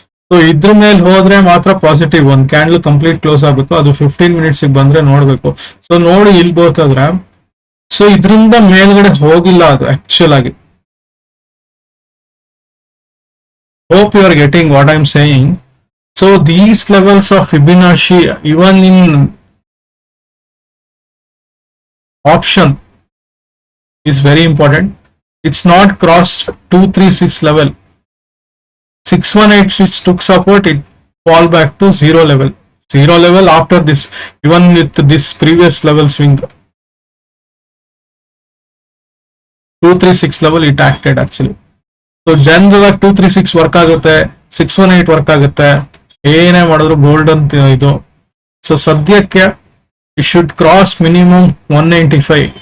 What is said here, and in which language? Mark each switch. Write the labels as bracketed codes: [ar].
[kn] So ಇದ್ರ ಮೇಲೆ ಹೋದ್ರೆ ಮಾತ್ರ ಪಾಸಿಟಿವ್. ಒಂದು ಕ್ಯಾಂಡಲ್ ಕಂಪ್ಲೀಟ್ ಕ್ಲೋಸ್ ಆಗ್ಬೇಕು, ಅದು 15 ಮಿನಿಟ್ಸ್ ಬಂದ್ರೆ ನೋಡ್ಬೇಕು. ಸೊ ನೋಡಿ ಇಲ್ಲಿ ಬೇಕಾದ್ರೆ, ಸೊ ಇದರಿಂದ ಮೇಲ್ಗಡೆ ಹೋಗಿಲ್ಲ ಅದು ಆಕ್ಚುಲ್ ಆಗಿ. [en] Hope you are getting what I am saying. So these levels of Fibonacci, even in option is very important. It's not crossed 236 level. 618 which took support, it fall back to zero level. Zero level after this, even with this previous level swing. 236 level it acted actually. [kn] So general 236 work ಆಗುತ್ತೆ, 618 work ಆಗುತ್ತೆ, ಏನೇ ಮಾಡಿದ್ರು gold ಅಂತ ಇದು. [en] So ಸದ್ಯಕ್ಕೆ you should cross minimum 195.